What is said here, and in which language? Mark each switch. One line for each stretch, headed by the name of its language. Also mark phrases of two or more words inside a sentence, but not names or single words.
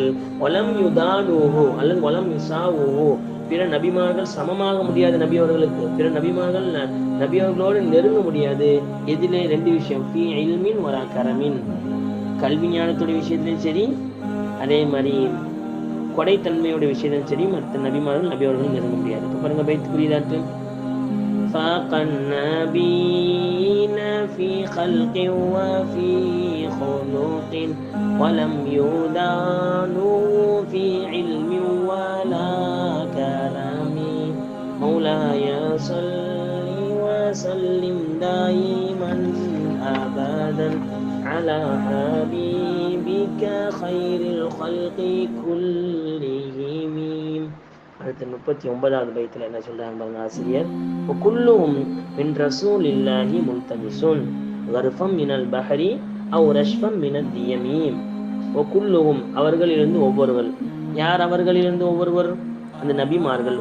Arabic: ولم يدانوه أو ولم يساووه,
Tamil: பிற நபிமார்கள் சமமாக முடியாது நபியவர்களுக்கு. பிற நபிமார்கள் நபியவர்களோடு நெருங்க முடியாது. எதிலே? ரெண்டு விஷயம்,
Arabic: في علم ولا كرم,
Tamil: கல்வி ஞானத்தோட விஷயத்திலும் சரி அதே மாதிரி கொடைத்தன்மையோட விஷயத்திலும் சரி மற்ற நபிமார்கள் நபியவர்கள் நெருங்க முடியாது. இப்போ பாருங்க, பைத்து புரியுதாட்டு.
Arabic: فاق النبيين في خلق وفي خلق ولم يدانوا في علم ولا كرم مولاي صل وسلم دائما أبدا على حبيبك خير الخلق كلهم.
Tamil: அடுத்த 39வது பைத்துல என்ன சொல்றாங்க பாருங்க ஆசிரியர்.
Arabic: كلهم من رسول الله ملتمس غرفا من البحر أو رشفا من الديم.
Tamil: குல்லுஹும், அவர்களிலிருந்து ஒவ்வொருவர். யார் அவர்களிலிருந்து ஒவ்வொருவர்? அந்த நபிமார்கள்.